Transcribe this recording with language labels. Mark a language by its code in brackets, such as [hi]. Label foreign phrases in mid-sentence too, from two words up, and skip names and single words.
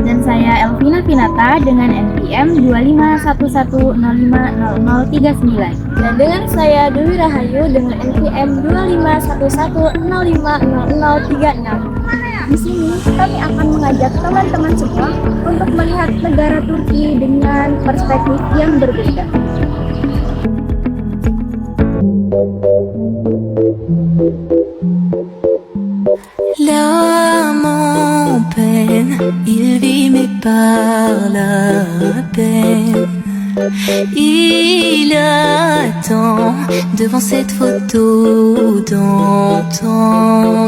[id] dan saya Elvina Pinata dengan NPM 2511050039 dan dengan saya Dewi Rahayu dengan NPM 2511050036. Di sini kami akan mengajak teman-teman semua untuk melihat negara Turki dengan perspektif yang berbeda. [fr] L'âme en peine, il vit mais par la peine. Il attend devant cette photo d'antan.